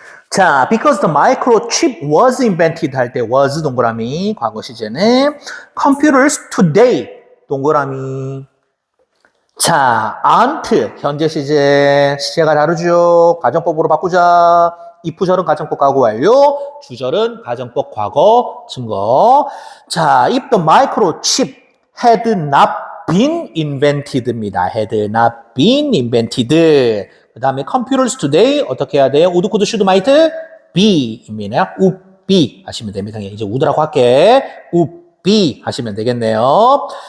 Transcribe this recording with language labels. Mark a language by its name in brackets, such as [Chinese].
[Korean] 자, because the microchip was invented 할 때 was 동그라미 과거 시제는 computers today 동그라미 자, aren't 현재 시제가 다르죠. 가정법으로 바꾸자. if 절은 가정법 과거 완료, 주절은 가정법 과거 증거. [English] 자, if the microchip had not been invented입니다. had not been invented. [Korean] 그 다음에 computers today 어떻게 해야 돼요? [English] would, could, should, might be입니다. [Korean] would be 하시면 됩니다. 이제 would라고 할게. would be 하시면 되겠네요.